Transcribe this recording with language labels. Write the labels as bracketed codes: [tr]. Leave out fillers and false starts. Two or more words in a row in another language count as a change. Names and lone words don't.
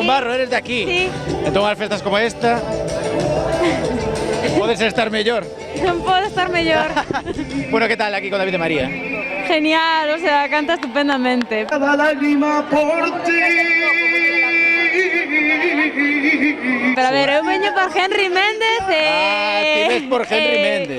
[es] Combarro, eres de aquí. Sí. En todas las fiestas como esta, puedes estar mejor. [gl] Non podo estar mellor. [es] Bueno, ¿qué tal aquí con David de María? Genial, o sea, canta estupendamente. Cada lágrima por ti [gl] Pero a ver, eu veño por Henry Méndez Ti ves por Henry Méndez.